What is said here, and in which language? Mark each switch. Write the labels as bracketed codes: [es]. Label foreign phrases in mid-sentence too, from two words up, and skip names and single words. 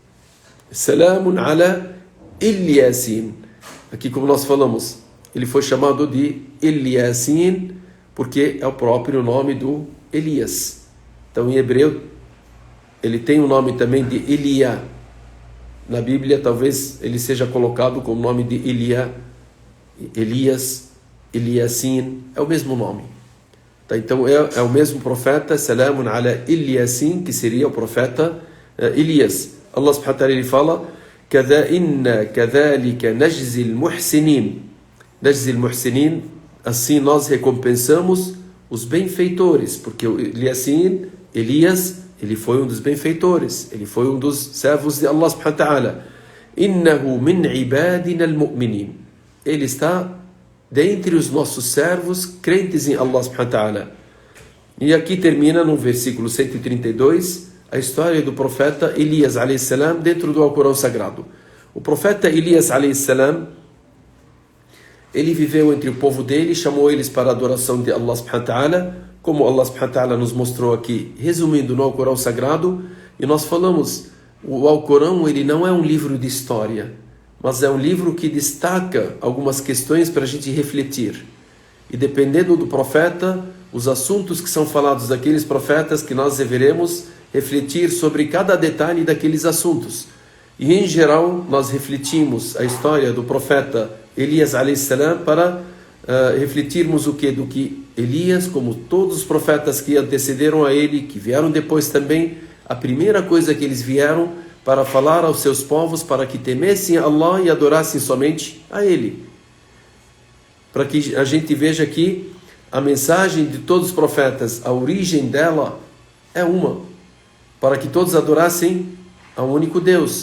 [ar] سلام على إلياسين. [pt] Aqui, como nós falamos, ele foi chamado de Ilyasin porque é o próprio nome do Elias. Então, em hebreu, ele tem o nome também de Elia. Na Bíblia, talvez ele seja colocado com o nome de Elia, Elias, Eliasin, é o mesmo nome. Tá, então, é o mesmo profeta, [ar] سلام على إلياسين, [pt] que seria o profeta Elias. [ar] الله سبحانه وتعالى, [pt] ele fala: [ar] إنا كذلك نجزي المحسنين. نجزي المحسنين, [pt] assim nós recompensamos os benfeitores, porque o Elias, ele foi um dos benfeitores, ele foi um dos servos de [ar] الله سبحانه وتعالى. إنه من عبادنا المؤمنين. [pt] Ele está dentre os nossos servos crentes em [ar] الله سبحانه وتعالى. [pt] E aqui termina no versículo 132 a história do profeta Elias [ar] عليه السلام [pt] dentro do Alcorão Sagrado. O profeta Elias [ar] عليه السلام, [pt] ele viveu entre o povo dele, chamou eles para a adoração de [ar] الله سبحانه وتعالى, [pt] como [ar] الله سبحانه وتعالى [pt] nos mostrou aqui, resumindo no Alcorão Sagrado. E nós falamos, o Alcorão, ele não é um livro de história, mas é um livro que destaca algumas questões para a gente refletir. E dependendo do profeta, os assuntos que são falados daqueles profetas, que nós deveremos refletir sobre cada detalhe daqueles assuntos. E em geral, nós refletimos a história do profeta Elias [ar] عليه السلام [pt] para refletirmos o que? Do que Elias, como todos os profetas que antecederam a ele, que vieram depois também, a primeira coisa que eles vieram para falar aos seus povos, para que temessem a Allah e adorassem somente a Ele. Para que a gente veja que a mensagem de todos os profetas, a origem dela é uma, para que todos adorassem ao único Deus.